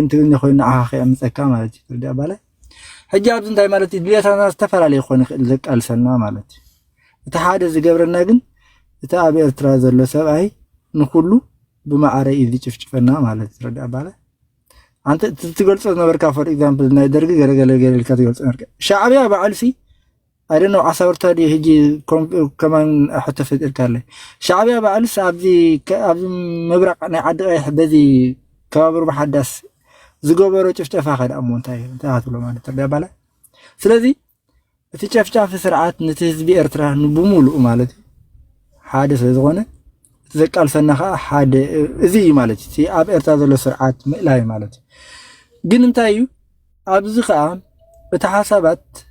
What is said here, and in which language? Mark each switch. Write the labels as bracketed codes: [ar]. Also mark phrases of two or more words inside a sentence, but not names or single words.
[ti] ትግርኛ ኮይኑ ንዓኻ ከየምፀካ ማለት እዩ ትረዳእ ባለ ሕጂ ኣብዚ እንታይ ማለት እዩ ድሌታትና ዝተፈላለየ ክኾን ይኽእል ዘቃልሰልና ማለት እዩ እቲ ሓደ ዝገብረና ግን እቲ ኣብ ኤርትራ ዘሎ ሰብኣይ ንኩሉ ብማዕረ እዩ ዝጭፍጭፈና ማለት ትረዳእ ባለ [am] አንተ ትገልጾ ነበርካ [en] for example [ti] ናይ ደርጊ ገለገለ ገለልካ [am] ትገልጾ ነበርካ [ti] ሻዕብያ በዓልሲ [en] I don't know [ti] ዓሳውርታ ሕጂ ከማን ሕቶ ፈጢርካ ኣለይ ሻዕብያ በዓልስ ኣብዚ ምብራቕ ናይ ዓዲ ቀይሕ በዚ ከባቢ ብሓዳስ ዝገበሮ ጭፍጨፋ ከዳ እሞ እንታይ ክትብሎ ማለት ትረዳእ ባለ ስለዚ እቲ ጨፍጫፍ ስርዓት ነቲ ህዝቢ ኤርትራ ብሙሉእ ማለት እዩ ሓደ ስለዝኾነ እቲ ዘቃልሰና ከዓ ሓደ እዚ እዩ ማለት እዩ ኣብ ኤርትራ ዘሎ ስርዓት ምእላይ ማለት እዩ ግን እንታይ እዩ ኣብዚ ከዓ እቲ ሓሳባት